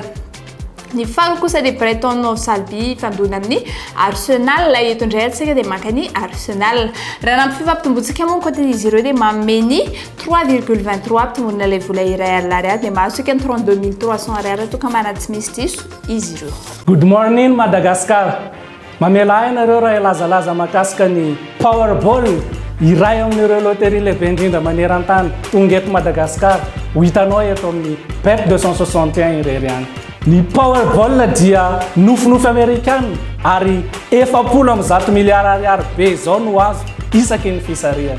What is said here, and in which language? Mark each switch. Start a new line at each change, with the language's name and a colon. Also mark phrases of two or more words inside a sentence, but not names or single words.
Malagasy: Ny faharoa kosa dia Brighton of Albion ifandona amin'ny Arsenal. Eto indray atsika dia makany Arsenal. Raha nampifampitombotsika moa kotin'izy ireo dia mameny 3,23 ampitomboana ilay vola iray ariary dia mahazosika ny 32,300 ariary toa ka mana tsy misy diso izy ireo.
English: Good morning Madagascar.
Malagasy: Mamela ianareo raha ilazalaza makasika ny Powerball iray amin'ireo loterie lehibe indrindra maneran-tany tonga eto Madagascar. Ho hitanao eto amin'ny bet 261 irery any. Ny Powerball dia nofinofy Amerikana ary 70 miliara ariary be izao no azo isaky ny fisariana.